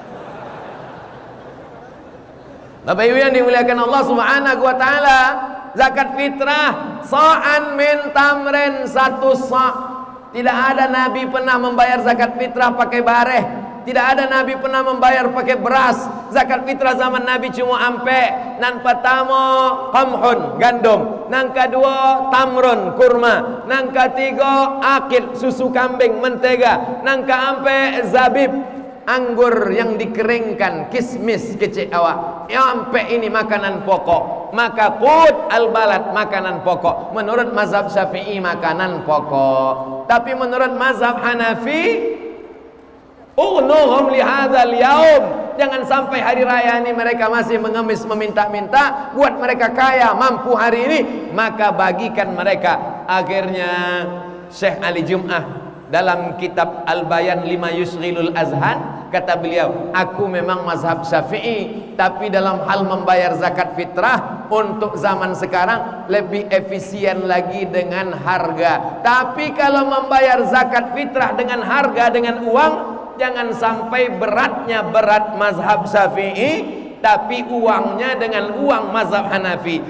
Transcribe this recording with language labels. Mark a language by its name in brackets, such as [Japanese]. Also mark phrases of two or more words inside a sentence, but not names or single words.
[Indonesian] Bapak Ibu yang dimuliakan Allah [Arabic] Subhanahu wa taala, [Indonesian] zakat fitrah [Arabic] sa'an min tamrin, [Indonesian] 1 sa'. Tidak ada Nabi pernah membayar zakat fitrah pakai bareh. Tidak ada Nabi pernah membayar pakai beras. Zakat fitrah zaman Nabi cuma ampe. Nan pertama qamhun, gandum. Nang kedua tamron kurma. Nang ketiga akid susu kambing mentega. Nang keempat zabib anggur yang dikeringkan, kismis kecil awak. Sampai ini makanan pokok. Maka [Arabic] qut al-balad [Indonesian] makanan pokok. Menurut mazhab Syafi'i makanan pokok. Tapi menurut mazhab Hanafi [Arabic] ughnuhum li hadzal yaum. [Indonesian] Jangan sampai hari raya ini mereka masih mengemis meminta-minta, buat mereka kaya mampu hari ini, maka bagikan mereka. Akhirnya Syekh Ali Jum'ah dalam kitab Al-Bayan lima yusghilul azhan kata beliau, aku memang mazhab Syafi'i, tapi dalam hal membayar zakat fitrah untuk zaman sekarang lebih efisien lagi dengan harga. Tapi kalau membayar zakat fitrah dengan harga, dengan uang, jangan sampai beratnya berat mazhab Syafi'i, tapi uangnya dengan uang mazhab Hanafi.